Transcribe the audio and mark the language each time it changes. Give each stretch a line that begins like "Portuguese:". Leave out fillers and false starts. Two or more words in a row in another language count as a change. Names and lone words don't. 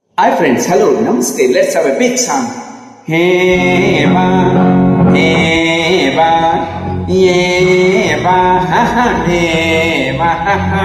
English: Hi friends, hello, namaste. Let's have a big song. Hey ba, yeah ba, ha ha, hey ba, ha ha.